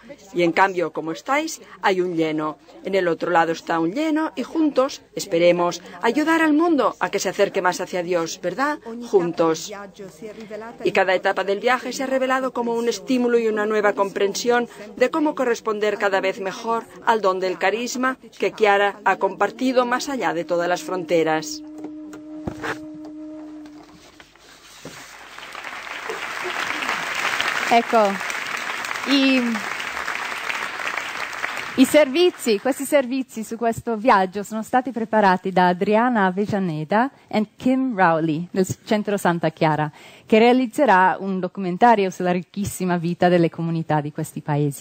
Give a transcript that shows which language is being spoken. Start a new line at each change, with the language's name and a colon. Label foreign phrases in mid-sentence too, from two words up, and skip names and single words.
Spanish: Y en cambio, como estáis, hay un lleno. En el otro lado está un lleno y juntos, esperemos, ayudar al mundo a que se acerque más hacia Dios, ¿verdad? Juntos. Y cada etapa del viaje se ha revelado como un estímulo y una nueva comprensión de cómo corresponder cada vez mejor al don del carisma que Chiara ha compartido más allá de todas las fronteras.
Italian: Ecco, questi servizi su questo viaggio sono stati preparati da Adriana Avellaneda e Kim Rowley del Centro Santa Chiara, che realizzerà un documentario sulla ricchissima vita delle comunità di questi paesi.